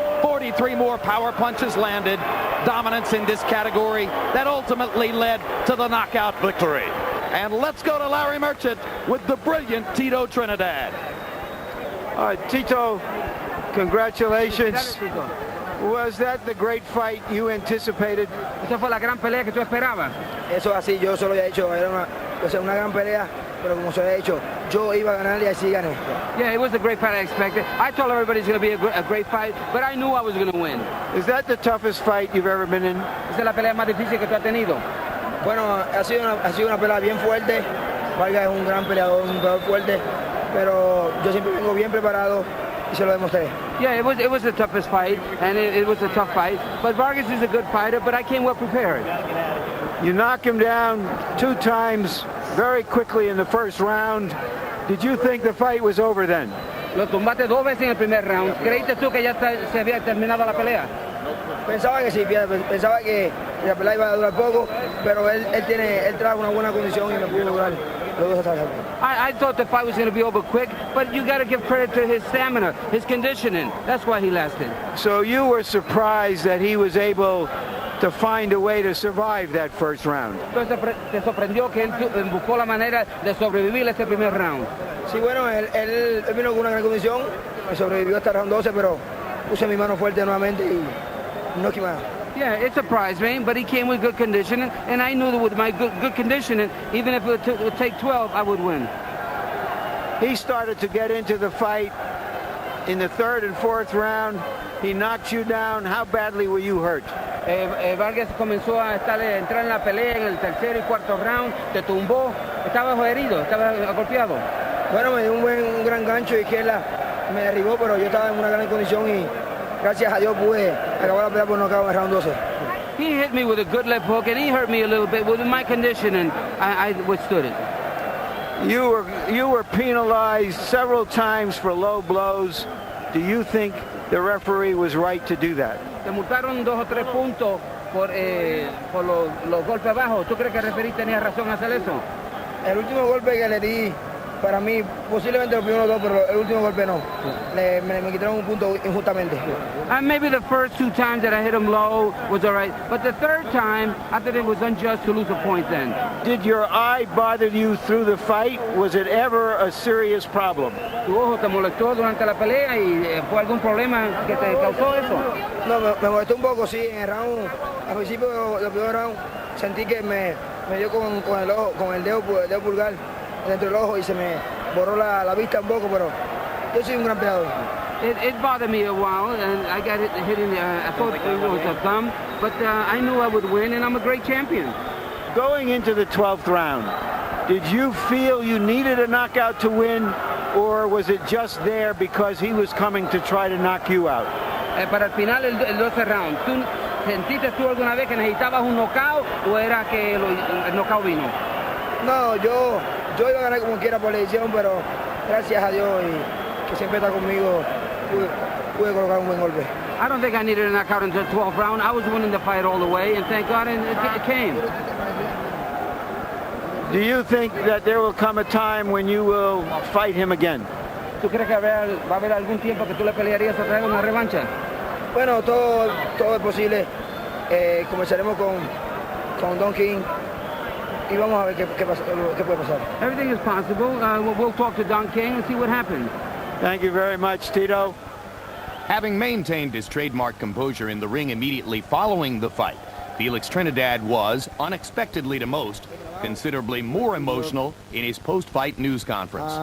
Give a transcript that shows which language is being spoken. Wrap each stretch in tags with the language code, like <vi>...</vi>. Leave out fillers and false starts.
<en>43 more power punches landed. Dominance in this category that ultimately led to the knockout victory. And let's go to Larry Merchant with the brilliant Tito Trinidad. Tito, congratulations. Was that the great fight you anticipated?</en> <es>Esa fue la gran pelea que tú esperabas. Eso así, yo solo había dicho, era una gran pelea, pero como se había dicho, yo iba a ganar y así gané.</es> <en>Yeah, it was the great fight I expected. I told everybody it's going to be a great fight, but I knew I was going to win. Is that the toughest fight you've ever been in?</en> <es>Esa es la pelea más difícil que tú has tenido. Bueno, ha sido una pelea bien fuerte. Vargas es un gran peleador, un peleador fuerte, pero yo siempre vengo bien preparado y se lo demostré.</es> <en>Yeah, it was the toughest fight, and it was a tough fight. But Vargas is a good fighter, but I came well prepared. You knock him down 2 times very quickly in the first round. Did you think the fight was over then?</en> <es>Lo tumbaste 2 veces en el primer round. ¿Creíste tú que ya se había terminado la pelea? Pensaba que sí, pensaba que la pelea iba a durar poco, pero él trajo una buena condición y me pudo durar los 2 hasta el final.</es> <en>I thought the fight was going to be over quick, but you got to give credit to his stamina, his conditioning. That's why he lasted. So you were surprised that he was able to find a way to survive that first round?</en> <es>Entonces te sorprendió que él buscó la manera de sobrevivir este primer round. Sí, bueno, él vino con una gran condición, me sobrevivió hasta el round 12, pero puse mi mano fuerte nuevamente y no quemé nada.</es> <en>Yeah, it surprised me, but he came with good conditioning, and I knew that with my good conditioning, even if it would take 12, I would win. He started to get into the fight in the 3rd and 4th round. He knocked you down. How badly were you hurt?</en> <es>Vargas comenzó a entrar en la pelea en el 3er y 4th round, te tumbó, estaba herido, estaba golpeado. Bueno, me dio un gran gancho de izquierda, me derribó, pero yo estaba en una gran condición y gracias a Dios pude acabar la pelea por nocaut en el round 12.</es> <en>He hit me with a good left hook, and he hurt me a little bit. With my conditioning, I withstood it. You were penalized several times for low blows. Do you think the referee was right to do that?</en> <es>Te multaron 2 o 3 puntos por los golpes bajos. ¿Tú crees que el referee tenía razón en hacer eso? El último golpe que le di, para mí, posiblemente los primeros 2, pero el último golpe no. Me quitaron un punto injustamente.</es> <en>And maybe the first 2 times that I hit him low was all right, but the 3rd time, I thought it was unjust to lose a point then. Did your eye bother you through the fight? Was it ever a serious problem?</en> <es>¿Tu ojo te molestó durante la pelea y fue algún problema que te causó eso? No, me molestó un poco, sí, en el round, al principio del primer round, sentí que me dio con el ojo, con el dedo pulgar dentro del ojo y se me borró la vista un poco, pero yo soy un gran peleador.</es> <en>It bothered me a while, and I got hit in the, I thought it was a thumb, but I knew I would win, and I'm a great champion. Going into the 12th round, did you feel you needed a knockout to win, or was it just there because he was coming to try to knock you out?</en> <es>Para el final, el 12 round, ¿tú sentiste tú alguna vez que necesitabas un knockout o era que el knockout vino? No, yo iba a ganar como quiera por la edición, pero gracias a Dios y que siempre está conmigo, pude colocar un buen golpe.</es> <en>I don't think I needed a knockout until the 12th round. I was winning the fight all the way, and thank God it came. Do you think that there will come a time when you will fight him again?</en> <es>¿Tú crees que va a haber algún tiempo que tú le pelearías otra vez una revancha? Bueno, todo es posible. Comenzaremos con Don King y vamos a ver qué puede pasar.</es> <en>Everything is possible. We'll talk to Don King and see what happens. Thank you very much, Tito. Having maintained his trademark composure in the ring immediately following the fight, Felix Trinidad was, unexpectedly to most, considerably more emotional in his post-fight news conference.</en>